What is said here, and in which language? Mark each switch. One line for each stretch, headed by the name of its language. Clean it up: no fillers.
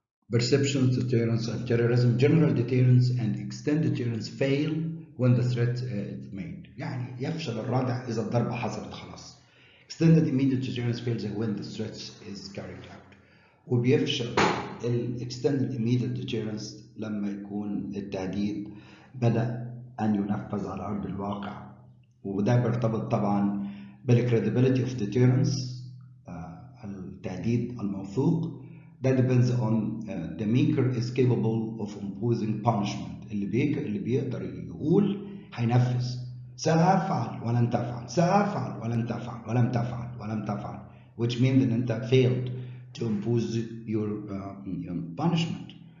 English: Perception, deterrence and terrorism. General deterrence and extended deterrence fail when the threat is made.
Arabic: يعني يفشل الردع اذا الضربة حصلت خلاص.
English: Extended immediate deterrence fails when the threat is carried out.
Arabic: وبيفشل
English: extended immediate deterrence
Arabic: لما يكون التهديد بدأ أن ينفذ على أرض الواقع. وده بيرتبط طبعا بال
English: credibility of deterrence،
Arabic: التهديد الموثوق.
English: ده depends on the maker is capable of imposing punishment.
Arabic: اللي بيقدر يقول هينفذ. سأفعل ولن تفعل، سأفعل ولن تفعل، ولم تفعل ولم تفعل،
English: which means that
Arabic: أنت
English: failed to impose your punishment.